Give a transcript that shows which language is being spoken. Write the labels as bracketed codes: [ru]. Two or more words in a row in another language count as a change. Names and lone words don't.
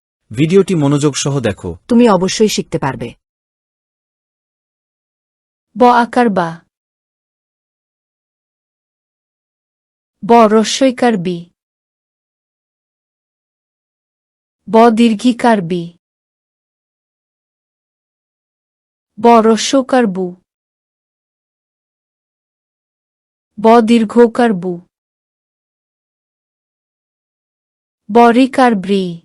[bn] ভিডিওটি মনোযোগ সহ দেখো। তুমি অবশ্যই শিখতে পারবে। ব আকার বা, ব রস্বইকার বি, ব দীর্ঘিকার বি, ব রস্যকার বু, ব দীর্ঘকার বু, ব রিকার ব্রি,